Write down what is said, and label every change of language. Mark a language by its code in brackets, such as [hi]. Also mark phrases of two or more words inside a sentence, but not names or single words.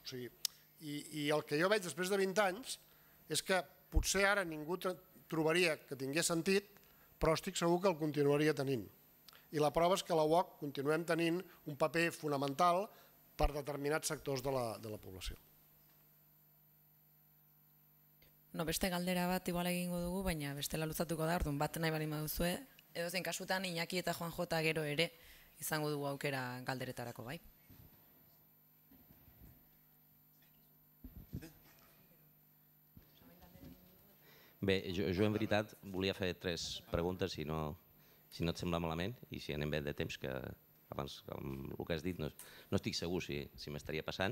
[ca] I el que jo veig després de 20 anys és que potser ara ningú trobaria que tingués sentit, però estic segur que el continuaria tenint. I la prova és que a la UOC continuem tenint un paper fonamental per determinats sectors de la població. [eu] Beste galdera bat igual egingo dugu, baina bestela luzatuko da, orduan bat nahi bali baduzue. Edozein kasutan Iñaki eta Juanjo eta gero ere izango dugu aukera galderetarako, bai? [ca] Bé, jo en veritat volia fer 3 preguntes, si no et sembla malament, i si anem bé de temps, que abans amb el que has dit no estic segur si m'estaria passant.